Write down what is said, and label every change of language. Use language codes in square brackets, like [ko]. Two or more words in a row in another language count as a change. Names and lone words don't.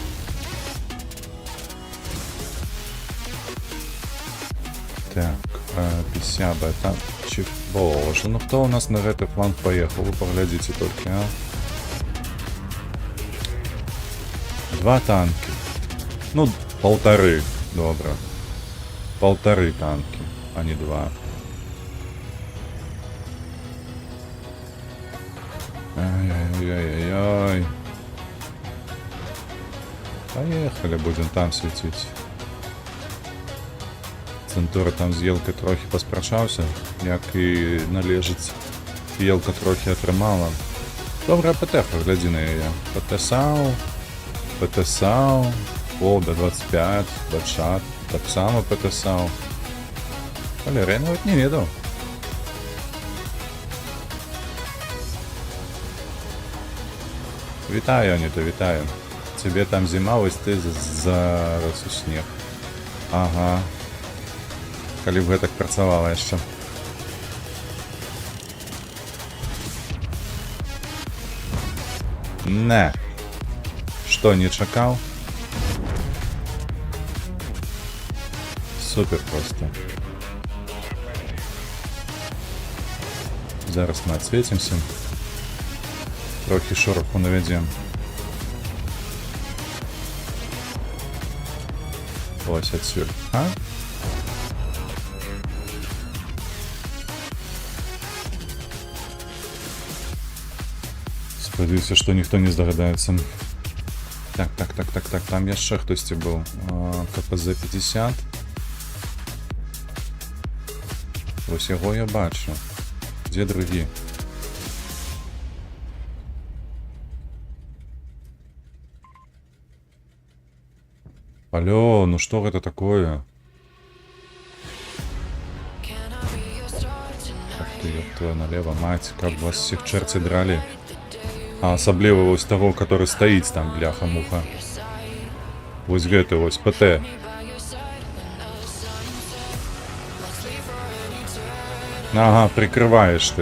[ru] Так, 50 это... [be] Боже, ну хто у нас на гэты фланг поехал? [ru] Вы поглядите только, а? 2 танки. Ну, 1,5. Добро. 1,5 танки, а не 2. Ай-яй-яй-яй. Поехали, будем там светить. [be] Центура там з Елкой трохи поспрачаўся, як і належыць. Елка трохи атрымала. Добрая ПТ-ха, глядзі на яе. ПТ-САУ, о, Б-25, Б-шат, так само ПТ-САУ. Валерий, я навіть не ведаў. Вітаю, Аніта, вітаю. [uk] Тебе там зима, ось ти зараз у снег. Ага. [be] Калі б гэтак працавала яшчэ. Не. Што, не чакаў? Супер просто. [ru] Зараз мы отсветимся. Трохи шороху наведем. Ось отсюда. А? [uk] Сподіваюся, що ніхто не здогадається. [be] Так, там яшчэ хтосьці быў. КПЗ-50. Ось яго я бачу. Дзе другі? [ru] Алло, ну что это такое? Ах ты, ёб твою налево, мать, как вас всех черти драли. А асабліва вось того, который стоит там, бляха-муха. [be] Вось гэты вось, ПТ. Ага, [ru] прикрываешь ты.